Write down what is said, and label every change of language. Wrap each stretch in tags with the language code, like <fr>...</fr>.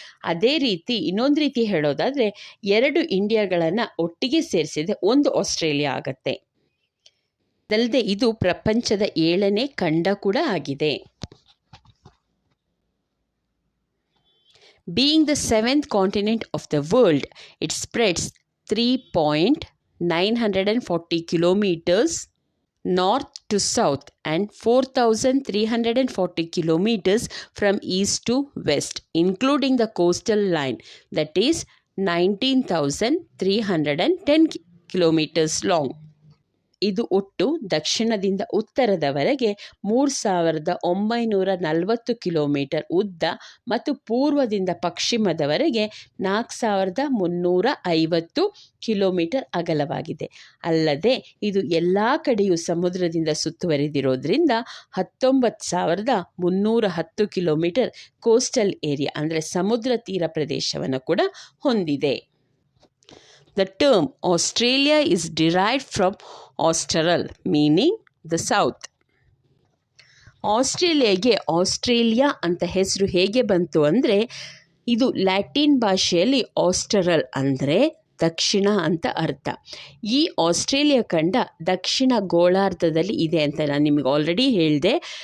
<kn>ಅದೇ ರೀತಿ ಇನ್ನೊಂದು ರೀತಿ ಹೇಳೋದಾದರೆ 2 ಇಂಡಿಯಾಗಳನ್ನು ಒಟ್ಟಿಗೆ ಸೇರಿಸಿದರೆ ಒಂದು ಆಸ್ಟ್ರೇಲಿಯಾ ಆಗತ್ತೆ. ಅದಲ್ಲದೆ ಇದು ಪ್ರಪಂಚದ 7ನೇ ಖಂಡ ಕೂಡ ಆಗಿದೆ.</kn> <en>Being the 7th continent of the world, it spreads 3.940 kilometers north to south and 4,340 kilometers from east to west, including the coastal line that is 19,310 kilometers long.</en> <kn>ಇದು ಒಟ್ಟು ದಕ್ಷಿಣದಿಂದ ಉತ್ತರದವರೆಗೆ 3,940 ಕಿಲೋಮೀಟರ್ ಉದ್ದ ಮತ್ತು ಪೂರ್ವದಿಂದ ಪಶ್ಚಿಮದವರೆಗೆ 4,350 ಕಿಲೋಮೀಟರ್ ಅಗಲವಾಗಿದೆ. ಅಲ್ಲದೆ ಇದು ಎಲ್ಲ ಕಡೆಯೂ ಸಮುದ್ರದಿಂದ ಸುತ್ತುವರಿದಿರೋದ್ರಿಂದ 19,310 ಕಿಲೋಮೀಟರ್ ಕೋಸ್ಟಲ್ ಏರಿಯಾ ಅಂದರೆ ಸಮುದ್ರ ತೀರ ಪ್ರದೇಶವನ್ನು ಕೂಡ ಹೊಂದಿದೆ.</kn> <en>The term Australia is derived from Austral, meaning the south.</en> <kn>ಆಸ್ಟ್ರೇಲಿಯಾಗೆ Australia ಅಂತ ಹೆಸರು ಹೇಗೆ ಬಂತು ಅಂದರೆ, ಇದು ಲ್ಯಾಟಿನ್ ಭಾಷೆಯಲ್ಲಿ ಆಸ್ಟರಲ್ ಅಂದರೆ ದಕ್ಷಿಣ ಅಂತ ಅರ್ಥ. ಈ ಆಸ್ಟ್ರೇಲಿಯಾ ಖಂಡ ದಕ್ಷಿಣ ಗೋಳಾರ್ಧದಲ್ಲಿ ಇದೆ ಅಂತ ನಾನು ನಿಮಗೆ ಆಲ್ರೆಡಿ ಹೇಳಿದೆ.</kn>